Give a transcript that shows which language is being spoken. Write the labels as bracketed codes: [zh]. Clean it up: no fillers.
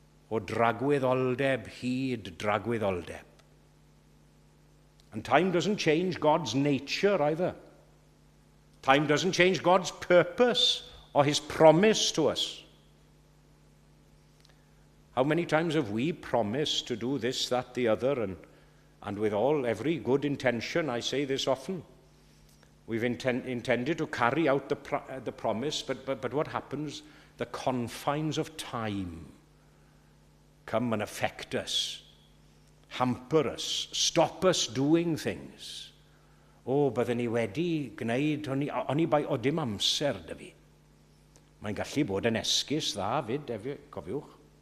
[cy] O dragwyddoldeb hyd dragwyddoldeb. [en] And time doesn't change God's nature either. Time doesn't change God's purpose or his promise to us. How many times have we promised to do this, that, the other, and with every good intention, I say this often, we've intended to carry out the promise, but what happens? The confines of time come and affect us, hamper us, stop us doing things. [cy] Bydden ni wedi gwneud, o'n i bai o dim amser dy fi. Mae'n gallu bod yn esgus dda fyd, cofiwch.